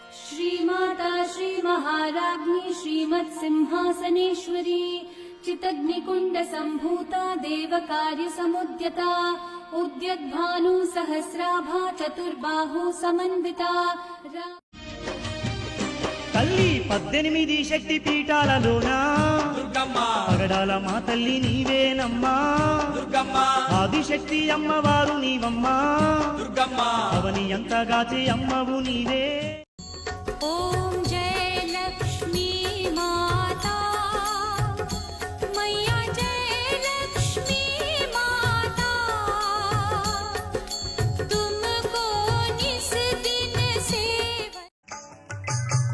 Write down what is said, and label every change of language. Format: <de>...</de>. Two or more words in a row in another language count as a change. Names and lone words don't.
<sa>श्रीमाता श्रीमहाराज्ञी श्रीमत्सिंहासनेश्वरी चितग्निकुण्ड सम्भूता देवकार्यसमुद्यता उद्यद्भानु सहस्राभा चतुर्बाहु समन्विता।</sa> <te>తల్లి 18 శక్తి పీఠాలలోన దుర్గమ్మ పగడాల మా తల్లి నీవేనమ్మా దుర్గమ్మ ఆదిశక్తి అమ్మవారు నీవమ్మా దుర్గమ్మ అవని ఎంతగాచే అమ్మవు నీవే।</te> <hi>ओम जय लक्ष्मी माता मैया जय लक्ष्मी माता तुमको निस दिन सेवा।</hi>